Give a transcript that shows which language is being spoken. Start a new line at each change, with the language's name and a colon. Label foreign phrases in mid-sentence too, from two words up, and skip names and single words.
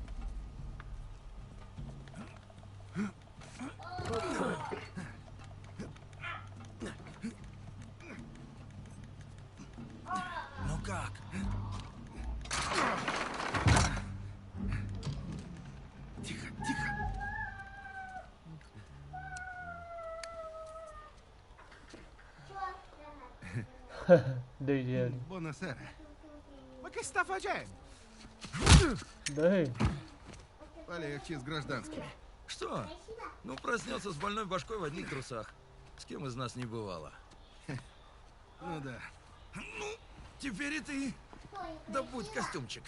Russian: Ну как? Тихо, тихо.
Italian: Buonasera. Ma che sta facendo?
Russian: Дай. Полегче с гражданскими. Что? Ну, проснется с больной башкой в одних трусах. С кем из нас не бывало. Ну да. Ну, теперь и ты. Добудь костюмчик.